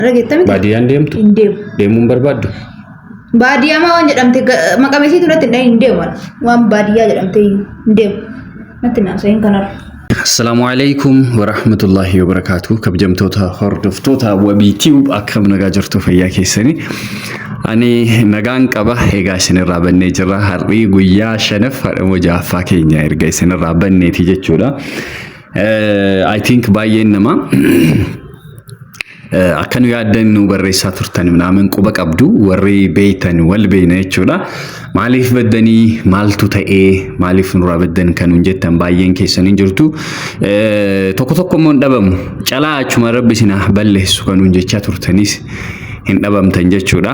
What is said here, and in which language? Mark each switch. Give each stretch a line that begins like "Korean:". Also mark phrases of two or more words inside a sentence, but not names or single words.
Oromo: Ragettami. Baadiyaan deemtu? Hin deemu. Deemuun barbaaddu? Baadiyyaa maa waan jedhamte maqamesii turatti hin deemu waan baadiyyaa jedhamte hin deemu. Natti naasa'in kanarra.
Arabic: السلام عليكم ورحمة الله وبركاته.
Oromo: Kabajamtoota hordoftoota Wabii Tube akkam nagaa jirtu fayyaa keessanii. Ani nagaan qaba egaa isinirraa bannee jirra har'ii guyyaa 5 hadhamo jaaffaa keenya erga isinirraa banneeti jechuudha.
English: I think
Oromo: baay'een nama akkanu yaaddannu barreessaa turtan naamen quba qabdu warri beeytan wal beeyna jechuudha. Maaliif baddanii maaltu ta'ee maaliif nurraa baddan kan jettan baay'een keessanii jirtu. Tokko tokko immoo dhabamu calaa achuma rabbi sinaa balleessu kan jechaa turtanis hin dhabamtan jechuudha.